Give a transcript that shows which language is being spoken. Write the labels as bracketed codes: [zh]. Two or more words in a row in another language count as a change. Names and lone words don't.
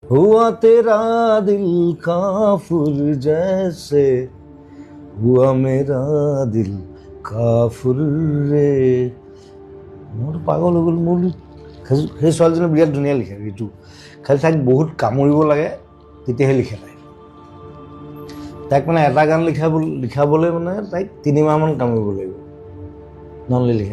[hi] हुआ तेरा दिल काफुर जैसे हुआ मेरा दिल [as] কাফুৰ ৰে মোৰ পাগল হৈ গ'ল মোৰ সেই ছোৱালীজনী বিৰাট ধুনীয়া লিখে ঋতু খালি তাইক বহুত কামুৰিব লাগে তেতিয়াহে লিখে তাইক মানে এটা গান লিখাবলৈ মানে তাইক 3 মাহমান কামুৰিব লাগিব নহ'লে লিখে